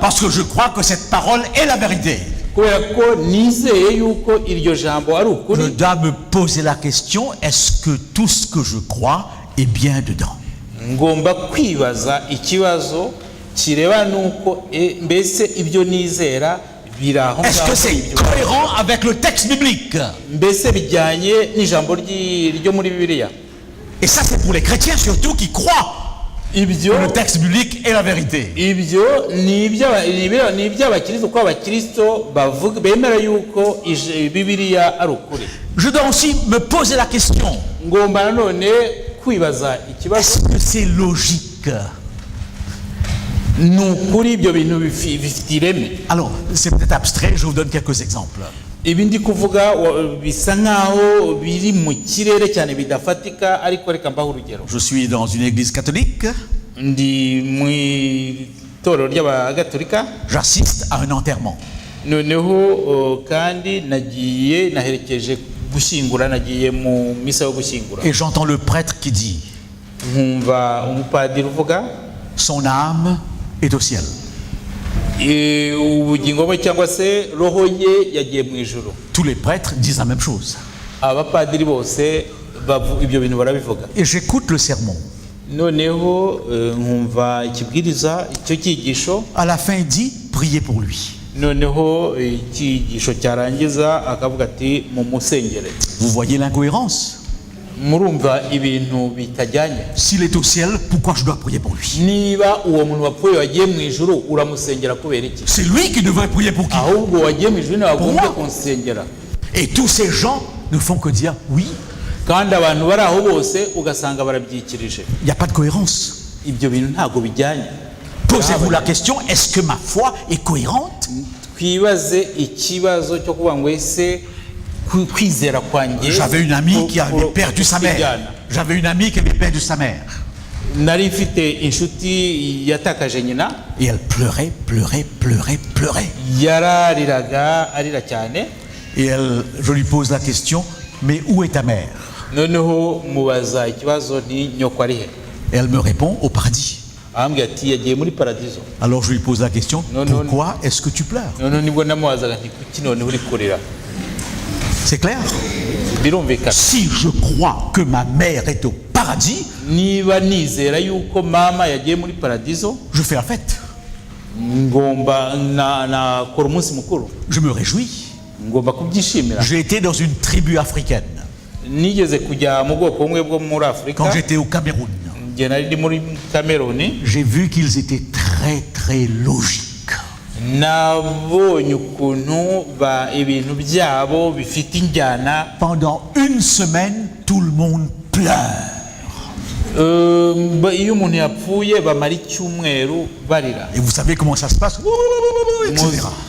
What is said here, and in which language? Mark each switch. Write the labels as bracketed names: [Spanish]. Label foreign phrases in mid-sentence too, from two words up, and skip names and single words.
[French] parce que je crois que cette parole est la vérité, [Kinyarwanda] kubera ko nizeye yuko iryo jambo ari ukuri, [French] je dois me poser la question, est-ce que tout ce que je crois est bien dedans? [Kinyarwanda] ngomba kwibaza ikibazo kireba nuko mbese ibyo nizera biraho. [French] Est-ce que c'est cohérent avec le texte biblique? [Kinyarwanda] Mbese bijyanye n'ijambo ryo muri Bibiliya. [French] Et ça, c'est pour les chrétiens surtout qui croient que le texte biblique est la vérité. [Kinyarwanda] Ibyo ni iby'abakristo, ko abakristo bavuga bemera yuko Bibiliya ari ukuri. [French] Je dois aussi me poser la question, [Kinyarwanda] ngomba nanone kwibaza ikibazo, [French] est-ce que c'est logique? [Kinyarwanda] Nukuri ibyo bintu bifite ireme. [French] Alors, c'est peut-être abstrait, je vous donne quelques exemples. [Kinyarwanda] Ibi ndi kuvuga bisa nkaho biri mu kirere cyane bidafatika, ariko reka mbaho urugero. [French] Je suis dans une église catholique. [Kinyarwanda] Ndi mu itorero ry'abagatolika. [French] J'assiste à un enterrement. [Kinyarwanda] Noneho kandi naherekeje gushyingura, nagiye mu misa yo gushyingura. [French] Et j'entends le prêtre qui dit, [Kinyarwanda] nkumva umupadiri uvuga, [French] son âme est au ciel. [Kinyarwanda] Ubugingo bwe cyangwa se roho ye yagiye mu ijuru. [French] Tous les prêtres disent la même chose. [Kinyarwanda] Abapadiri bose ibyo bintu barabivuga. [French] Et j'écoute le sermon. [Kinyarwanda] Noneho nkumva ikibwiriza icyo cyigisho. [French] À la fin, il dit, priez pour lui. [Kinyarwanda] Noneho icyigisho cyarangiza akavuga ati mumusengere. [French] Vous voyez l'incohérence? [Kinyarwanda] Murumva ibintu bitajyanye. [French] S'il est au ciel, pourquoi je dois prier pour lui? [Kinyarwanda] Niba uwo muntu wapfuye wagiye mu ijuru uramusengera kubera iki? [French] C'est lui qui devrait prier pour qui? [Kinyarwanda] Ahubwo wagiye mu ijuru nagombye kumusengera. [French] Et tous ces gens ne font que dire oui. [Kinyarwanda] Kandi abantu bari aho bose ugasanga barabyikirije. [French] Il n'y a pas de cohérence. [Kinyarwanda] Ibyo bintu ntago bijyanye. [French] Posez-vous la question, est-ce que ma foi est cohérente? [Kinyarwanda] Twibaze ikibazo cyo kuvuga ngo ese kwizera kwanjye. [French] J'avais une amie qui avait perdu sa mère. J'avais une amie qui avait perdu sa mère. [Kinyarwanda] Nari mfite inshuti yatakaje nyina. [French] Et elle pleurait, pleurait, pleurait, pleurait. [Kinyarwanda] Yarariraga arira cyane. [French] Et je lui pose la question, mais où est ta mère? [Kinyarwanda] Noneho mubaza ikibazo ni nyoko ari he? [French] Et elle me répond, au paradis. [Kinyarwanda] Ambwira ati yagiye muri paradiso. [French] Alors je lui pose la question, pourquoi est-ce que tu pleures? [Kinyarwanda] Noneho nibwo namubazaga nti kuki none uri kurira? [French] C'est clair? [Kinyarwanda] Birumvikana. [French] Si je crois que ma mère est au paradis, [Kinyarwanda] niba nizera yuko mama yagiye muri paradiso, [French] je fais la fête. [Kinyarwanda] Ngomba nakora umunsi mukuru. [French] Je me réjouis. [Kinyarwanda] Ngomba kubyishimira. [French] J'ai été dans une tribu africaine. [Kinyarwanda] Nigeze kujya mu bwoko bumwe bwo muri Afrika. [French] Quand j'étais au Cameroun, j'ai vu qu'ils étaient très très logiques. Pendant une semaine, tout le monde pleure. Et vous savez comment ça se passe, etc.